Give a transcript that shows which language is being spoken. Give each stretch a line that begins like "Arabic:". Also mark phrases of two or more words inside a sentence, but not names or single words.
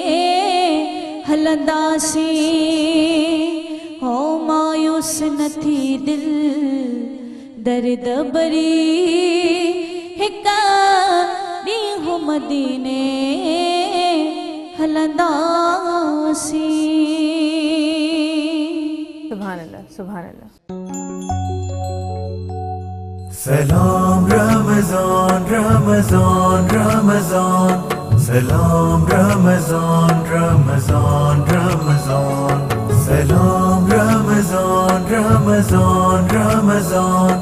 Sindhi: हलंदासीं हो मायूस न थी दिल दर्द बरी हिका ॾींहुं मदीने हलंदासीं।
Arabic: سبحان الله، سبحان الله. سلام رمضان، رمضان، رمضان. سلام رمضان، رمضان، رمضان. سلام رمضان، رمضان، رمضان.